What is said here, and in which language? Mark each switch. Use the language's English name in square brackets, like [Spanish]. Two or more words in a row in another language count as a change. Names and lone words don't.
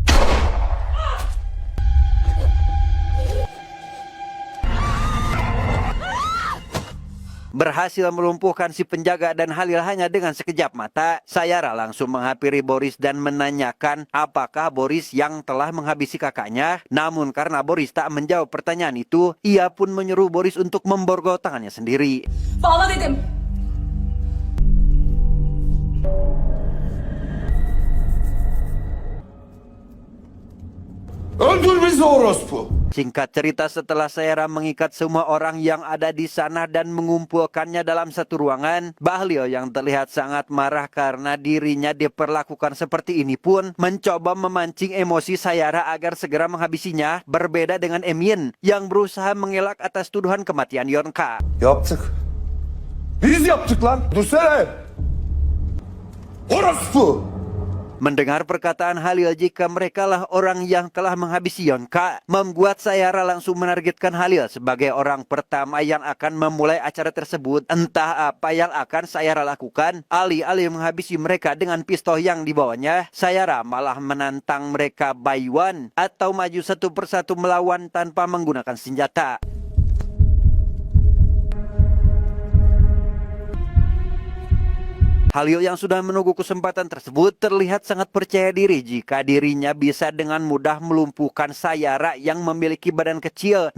[Indonesian] Berhasil melumpuhkan si penjaga dan Halil hanya dengan sekejap mata, Sayara langsung menghampiri Boris dan menanyakan apakah Boris yang telah menghabisi kakaknya. Namun karena Boris tak menjawab pertanyaan itu, ia pun menyuruh Boris untuk memborgol tangannya sendiri. [Turkish] Bağla dedim. Öldür bizi orospu. [Indonesian] Singkat cerita, setelah Sayara mengikat semua orang yang ada di sana dan mengumpulkannya dalam satu ruangan, Bahlil yang terlihat sangat marah karena dirinya diperlakukan seperti ini pun mencoba memancing emosi Sayara agar segera menghabisinya, berbeda dengan Emin yang berusaha mengelak atas tuduhan kematian Yonka. [Turkish] Yaptık. Biz yaptık lan. Dursana. Orospu. [Indonesian] Mendengar perkataan Halil jika merekalah orang yang telah menghabisi Yonka, membuat Sayara langsung menargetkan Halil sebagai orang pertama yang akan memulai acara tersebut. Entah apa yang akan Sayara lakukan, alih-alih menghabisi mereka dengan pistol yang dibawanya, Sayara malah menantang mereka [English] by one [Indonesian] atau maju satu persatu melawan tanpa menggunakan senjata. Halil yang sudah menunggu kesempatan tersebut terlihat sangat percaya diri jika dirinya bisa dengan mudah melumpuhkan Sayara yang memiliki badan kecil.